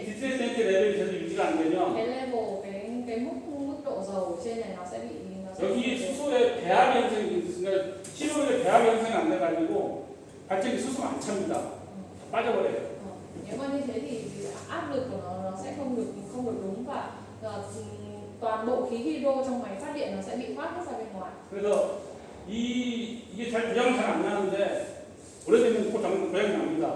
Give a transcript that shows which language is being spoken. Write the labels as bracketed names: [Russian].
[Korean] 이 디스트레인 탱크 레벨이 계속 유지가 안 되면 [Vietnamese] cái level cái mức độ dầu ở trên này nó sẽ bị [Korean] 여기 수소의 배합 현상이 그러니까 시료의 배합 현상이 안 돼가지고 발전기 수소가 안 찹니다. 빠져버려요. [Vietnamese] nếu mà như thế thì áp lực của nó sẽ không được đúng và toàn bộ khí hydro trong máy phát điện nó sẽ bị thoát hết ra bên ngoài. [Korean] 그래서 이게 잘 고장은 잘 안 나는데 오래되면 꼭 고장이 납니다.